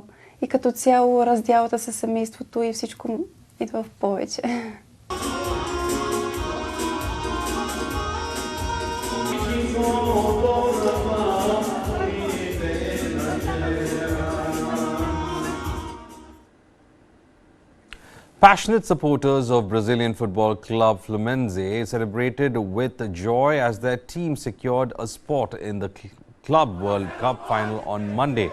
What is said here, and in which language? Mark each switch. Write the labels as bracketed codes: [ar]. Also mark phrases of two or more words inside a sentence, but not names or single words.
[bg] И като цяло раздялата със семейството и всичко идва в повече. [en] Passionate supporters of Brazilian football club Fluminense celebrated with joy as their team secured a spot in the Club World Cup final on Monday.